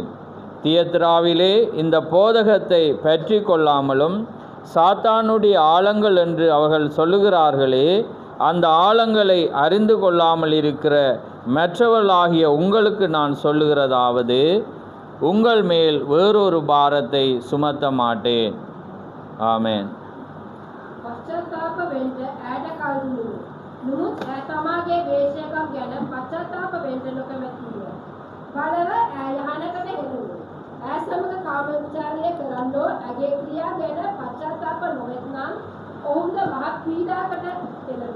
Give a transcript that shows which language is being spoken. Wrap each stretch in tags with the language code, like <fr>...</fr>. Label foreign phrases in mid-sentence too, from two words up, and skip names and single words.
<ta>தியத்திராவிலே இந்த போதகத்தை பற்றி கொள்ளாமலும் சாத்தானுடைய ஆழங்கள் என்று அவர்கள் சொல்லுகிறார்களே, அந்த ஆழங்களை அறிந்து கொள்ளாமல் இருக்கிற மற்றவர்களாகிய உங்களுக்கு நான் சொல்லுகிறதாவது, உங்கள் மேல் வேறொரு பாரத்தை சுமத்த மாட்டேன். ஆமென்.</ta> <si>ඇසමක කාම විචාරය කරන්නෝ ඇගේ ක්‍රියා ගැන පශ්චාත්තාප නොවෙත්නම් ඔවුන්ද මහත් පීඩාකට එළඹෙයි.</si>